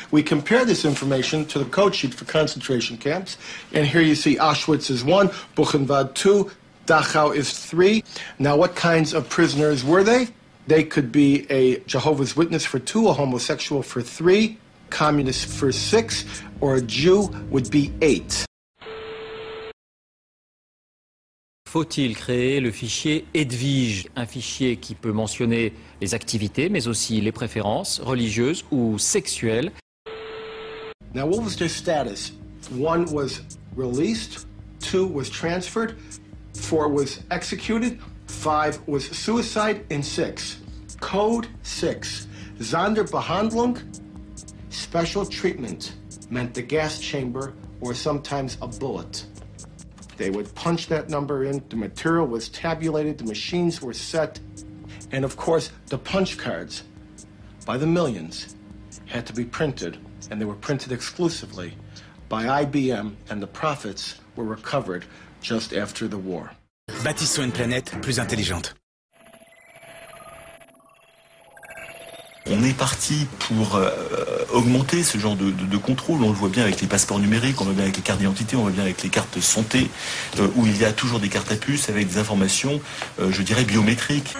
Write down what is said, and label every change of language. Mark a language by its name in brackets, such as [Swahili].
[English] We compare this information to the code sheet for concentration camps. And here you see Auschwitz is 1, Buchenwald 2, Dachau is 3. Now, what kinds of prisoners were they? They could be a Jehovah's Witness for 2, a homosexual for 3, communist for 6, or a Jew would be 8. [French] Faut-il créer le fichier Edwige, un fichier qui peut mentionner les activités, mais aussi les préférences religieuses ou sexuelles? [English] Now, what was their status? 1 was released, 2 was transferred, 4 was executed, 5 was suicide, and 6. Code 6. Sonderbehandlung, special treatment, meant the gas chamber or sometimes a bullet. They would punch that number in, the material was tabulated, the machines were set, and of course, the punch cards, by the millions, had to be printed, and they were printed exclusively by IBM, and the profits were recovered just after the war. [French] Bâtissons une planète plus intelligente. On est parti pour augmenter ce genre de contrôle. On le voit bien avec les passeports numériques, on le voit bien avec les cartes d'identité, on le voit bien avec les cartes santé, où il y a toujours des cartes à puce avec des informations, je dirais, biométriques.